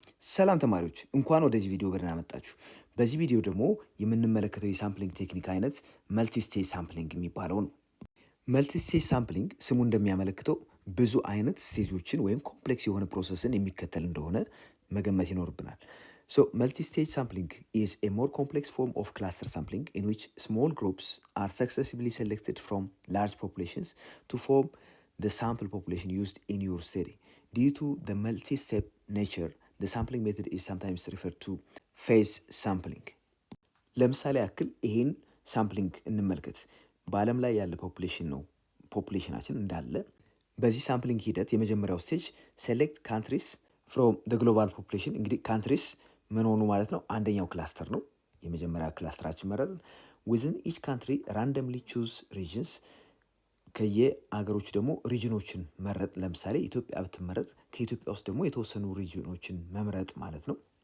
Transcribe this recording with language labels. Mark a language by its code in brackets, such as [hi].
[am] ሰላም ተማሪዎች እንኳን ወደዚህ ቪዲዮ በደህና መጣችሁ። በዚህ ቪዲዮ ደግሞ የምንመለከተው የሳምፕሊንግ ቴክኒክ አይነት መልቲ ስቴጅ ሳምፕሊንግ የሚባለው ነው። መልቲ ስቴጅ ሳምፕሊንግ ስሙ እንደሚያመለክተው ብዙ አይነት ስቴጆችን ወይም ኮምፕሌክስ የሆነ ፕሮሰስን የሚከተል እንደሆነ መገመት ይኖርብናል። [en] So multi-stage sampling is a more complex form of cluster sampling in which small groups are successively selected from large populations to form the sample population used in your study. Due to the multi-step nature, the sampling method is sometimes referred to phase sampling. [am] ለምሳሌ ያክል ይሄን ሳምፕሊንግ እንመልከት። በዓለም ላይ ያለ ፖፑሌሽን ነው። ፖፑሌሽናችን እንዳለ በዚህ ሳምፕሊንግ ሂደት የመጀመሪያው ስቴጅ [en] ሴሌክት ካንትሪስ ፍሮም ደ ግሎባል ፖፑሌሽን። [am] እንግዲህ ካንትሪስ ምን ሆኑ ማለት ነው? አንደኛው ክላስተር ነው። የመጀመሪያ ክላስተራችን መረጥን። [en] ዊዝን ኢች ካንትሪ ራንደምሊ ቹዝ ሪጅንስ። [am] ከየአገሮቹ ደግሞ ሪጅኖችን መረጥ። ለምሳሌ ኢትዮጵያ ብትመረጥ ከኢትዮጵያ ውስጥ ደግሞ የተወሰኑ ሪጅኖችን መምረጥ ማለት ነው።